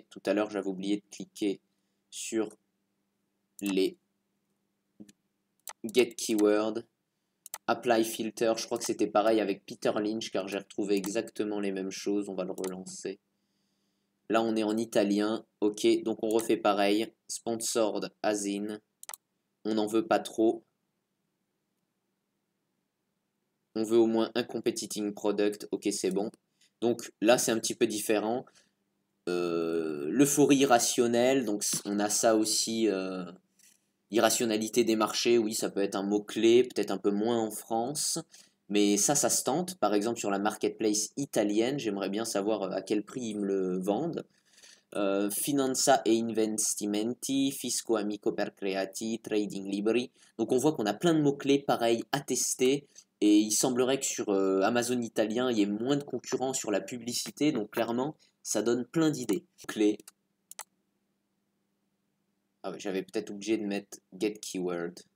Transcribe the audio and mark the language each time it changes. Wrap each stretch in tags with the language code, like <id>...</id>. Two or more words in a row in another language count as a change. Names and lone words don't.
<fr>Tout à l'heure, j'avais oublié de cliquer sur les</fr> <en>Get Keyword. Apply Filter,</en> <fr>je crois que c'était pareil avec Peter Lynch car j'ai retrouvé exactement les mêmes choses. On va le relancer. Là, on est en italien. Ok, donc on refait pareil.</fr> <en>Sponsored as in.</en> <fr>On n'en veut pas trop. On veut au moins un</fr> <en>competing product.</en> <fr>Ok, c'est bon. Donc là, c'est un petit peu différent. L'euphorie irrationnelle, donc on a ça aussi. Irrationalité des marchés, oui, ça peut être un mot-clé, peut-être un peu moins en France. Mais ça se tente. Par exemple, sur la marketplace italienne, j'aimerais bien savoir à quel prix ils me le vendent.</fr> <it>Finanza e investimenti, fisco amico per creati, trading liberi.</it> <fr>Donc on voit qu'on a plein de mots-clés pareils à tester. Et il semblerait que sur Amazon italien, il y ait moins de concurrents sur la publicité. Donc clairement, ça donne plein d'idées. Clés. Ah ouais, j'avais peut-être obligé de mettre</fr> <en>Get Keyword.</en>